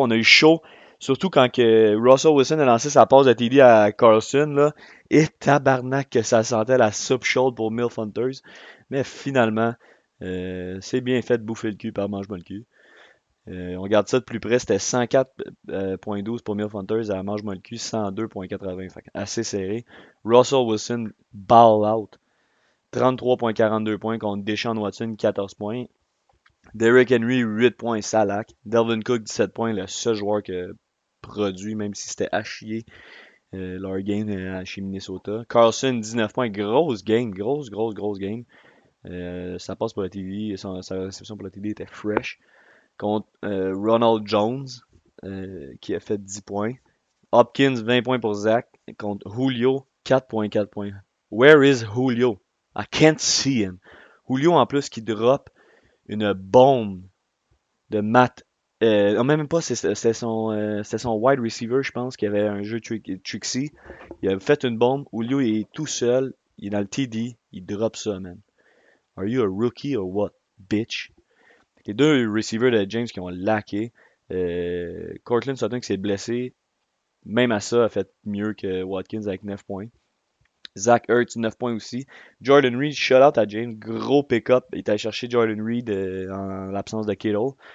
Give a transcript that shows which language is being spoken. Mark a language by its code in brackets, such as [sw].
[fr] On a eu chaud, surtout quand que Russell Wilson a lancé sa passe de TD à Carlson, là. Et tabarnak que ça sentait la soupe chaude pour Milfunters. Mais finalement, c'est bien fait de bouffer le cul par mange-moi le cul. On regarde ça de plus près, c'était 104,12 pour Milf Hunters à la marge moins le cul, 102,80. Fait assez serré. [en] Russell Wilson, ball out. [fr] 33,42 points contre Deshaun Watson, 14 points. Derrick Henry, 8 points, salak. Delvin Cook, 17 points, le seul joueur qui a produit, même si c'était à chier, leur game chez Minnesota. Carlson, 19 points, grosse game, grosse game. Sa passe pour la TD, sa réception pour la TD était fresh. Contre Ronald Jones, qui a fait 10 points. Hopkins, 20 points pour Zach. Contre Julio, 4,4 points. [en] Where is Julio? I can't see him. [fr] Julio, en plus, qui drop une bombe de Matt. Non, même pas, c'était son wide receiver, je pense, qui avait un jeu tricky. Il a fait une bombe. Julio, il est tout seul. Il est dans le TD. Il drop ça, man. [en] Are you a rookie or what, bitch? [fr] Les deux receivers de James qui ont laqué. Cortland Sutton qui s'est blessé. Même à ça, a fait mieux que Watkins avec 9 points. Zach Ertz, 9 points aussi. Jordan Reed, shout out à James. Gros pick-up. Il est allé chercher Jordan Reed en l'absence de Kittle.